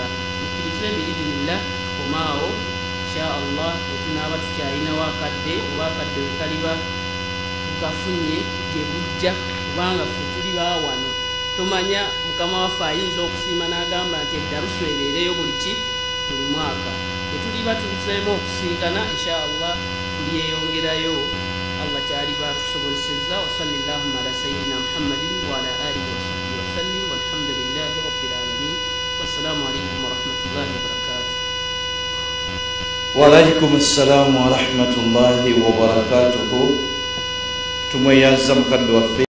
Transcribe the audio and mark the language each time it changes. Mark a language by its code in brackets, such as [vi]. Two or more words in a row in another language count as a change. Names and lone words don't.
[lg] Mukkirize biidinillah tukomaawo [ar] إن شاء الله, [lg] wetunaaba tukyalinawo akadde oba akadde wekaliba tukafunye gye bujja, kubanga ffe tuli baawano. Tomanya mukama waffe ayinza okusiima n'agamba nti eddarusu ebeereyo buli mwaka. Tetuliba tuliseemu okusinkana [ar] إن شاء الله [lg] tuliyeyongerayo Allah kyaliba atusobozesezza. [ar] وصلى الله على سيدنا محمد وعلى آله وصحبه وسلم، والحمد لله رب العالمين. والسلام عليكم ورحمة الله وبركاته. وعليكم السلام ورحمة الله وبركاته. [lg] Tumweyanza mukadde waffe